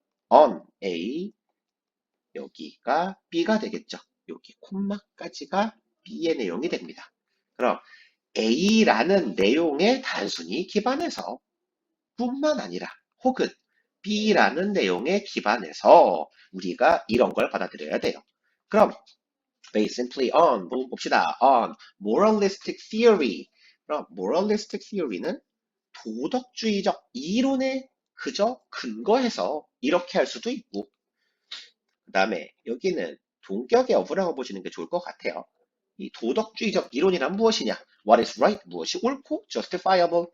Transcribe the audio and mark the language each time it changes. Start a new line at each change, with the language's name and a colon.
Korean: on A 여기가 B가 되겠죠. 여기 콤마까지가 B의 내용이 됩니다. 그럼 A라는 내용에 단순히 기반해서 뿐만 아니라 혹은 B라는 내용에 기반해서 우리가 이런 걸 받아들여야 돼요. 그럼
English: based simply on
Korean: 봅시다.
English: on moralistic theory.
Korean: 그럼 moralistic theory는 도덕주의적 이론에 그저 근거해서 이렇게 할 수도 있고 그 다음에 여기는 동격의 어부라고 보시는 게 좋을 것 같아요. 이 도덕주의적 이론이란 무엇이냐?
English: What is right?
Korean: 무엇이 옳고 justifiable?